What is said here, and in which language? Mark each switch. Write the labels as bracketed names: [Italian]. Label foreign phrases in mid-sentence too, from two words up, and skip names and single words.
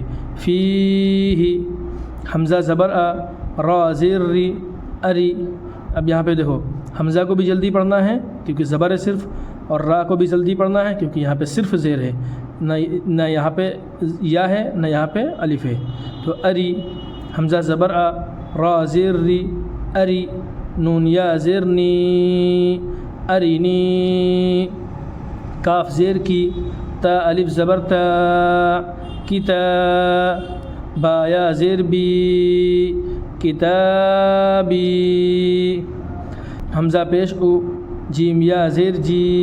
[Urdu] فی ہی، حمزہ زبر را زیر ری، اری۔ اب یہاں پہ دیکھو حمزہ کو بھی جلدی پڑھنا ہے کیونکہ زبر ہے صرف، اور را کو بھی جلدی پڑھنا ہے کیونکہ یہاں پہ صرف زیر ہے، نہ یہاں پہ یا ہے نہ یہاں پہ الف ہے۔ تو اری، حمزہ زبر را زیر ری، اری، نون یا زیر نی، ارینی، کاف زیر کی، تا الف زبر تا، کتا، با یا زیر بی، کتابی، حمزہ پیش او، جیم یا زیر جی،